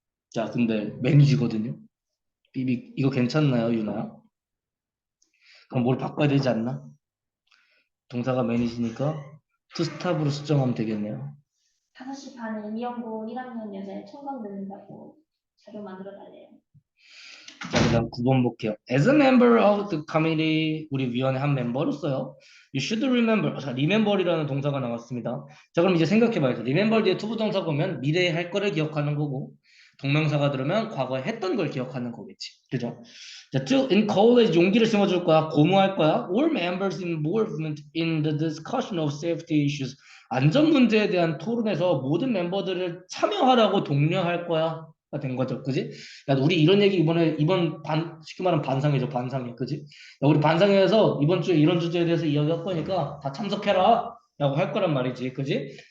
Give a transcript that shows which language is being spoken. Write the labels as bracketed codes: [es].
[ko] 자, 근데 매니지거든요. 비비, 이거 괜찮나요, 유나야? 그럼 뭘 바꿔야 되지 않나? 동사가 매니지니까 to stop으로 수정하면 되겠네요. 5시 반에 이영고 1학년 여자애 청강 듣는다고 자료 만들어 달래요. 자, 그 다음 9번 볼게요. [en] As a member of the committee, [ko] 우리 위원회 한 멤버로서요. [en] You should remember. [ko] 자, remember이라는 동사가 나왔습니다. 자, 그럼 이제 생각해봐야죠. remember 뒤에 투부정사 보면 미래에 할 거를 기억하는 거고, 동명사가 들으면 과거에 했던 걸 기억하는 거겠지. 그죠? 자, [en] to encourage [ko] 용기를 심어줄 거야. 고무할 거야. [en] All members involvement in the discussion of safety issues. [ko] 안전 문제에 대한 토론에서 모든 멤버들을 참여하라고 독려할 거야. 가 된 거죠. 그지? 야, 우리 이런 얘기 이번 쉽게 말하면 반상회죠. 반상회. 그지? 야, 우리 반상회에서 이번 주에 이런 주제에 대해서 이야기할 거니까 다 참석해라. 라고 할 거란 말이지. 그지?